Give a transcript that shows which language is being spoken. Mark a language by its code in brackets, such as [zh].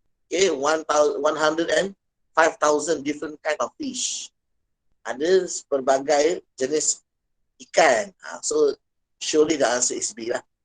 [en] Okay, 105,000 different kind of fish. [ms] Ada berbagai jenis ikan. [en] So surely the answer is B lah.